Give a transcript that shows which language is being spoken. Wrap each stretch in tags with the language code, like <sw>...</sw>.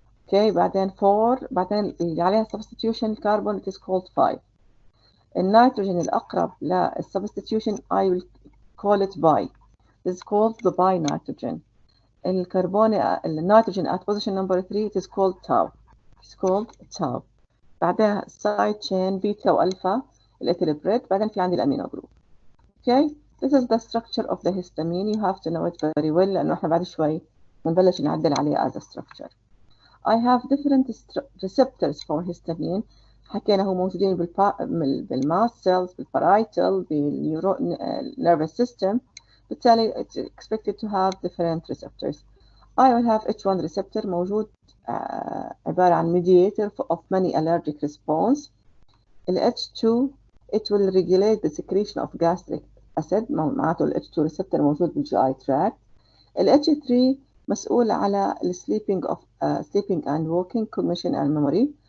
<en>okay</en> <ar>بعدين 4 بعدين اللي عليها</ar> <en>substitution carbon it is called 5.</en> <ar>النيتروجين الأقرب ل</ar> <en>substitution I will call it bi. It is called the bi nitrogen. النيتروجين at position number 3 it is called tau. It is called tau.</en> <ar>بعدها side chain beta والفا الإثيل بريد. بعدين في عندي الأمينو جروب.</ar> <en>okay this is the structure of the histamine. You have to know it very well</en> <ar>لأنه إحنا بعد شوي بنبلش نعدل عليه</ar> <en>as a structure. I have different receptors for histamine.</en> <ar>حكينا هو موجودين بالmast cells, بالparietal, بالnervous system. بالتالي</ar> <en>it's expected to have different receptors. I will have H1 receptor</en> <ar>موجود عبارة عن</ar> <en>mediator of many allergic response. H2 it will regulate the secretion of gastric acid.</en> <ar>معناته</ar> <en>H2 receptor موجود بالGI tract. H3</en> <ar>مسؤول على</ar> <en>sleeping and walking, cognition and memory.</en>